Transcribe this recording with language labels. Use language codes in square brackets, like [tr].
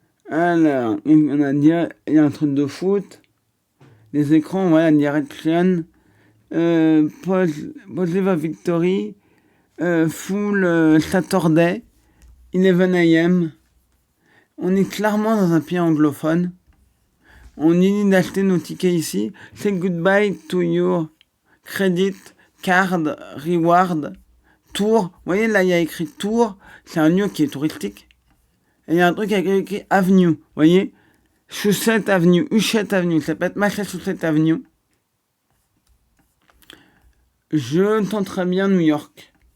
[fr] Alors, il y a un truc de foot. Les écrans, voilà, direction. [en] Positive Victory. Full Saturday. 11 a.m. [fr] On est clairement dans un pays anglophone. On dit d'acheter nos tickets ici. [en] Say goodbye to your credit card reward tour. [fr] Vous voyez là, il y a écrit tour. C'est un lieu qui est touristique. Et il y a un truc avec écrit avenue. Vous voyez, Chaussette Avenue, Huchette Avenue. Ça peut être Massachusetts Avenue. Je tenterai bien New York.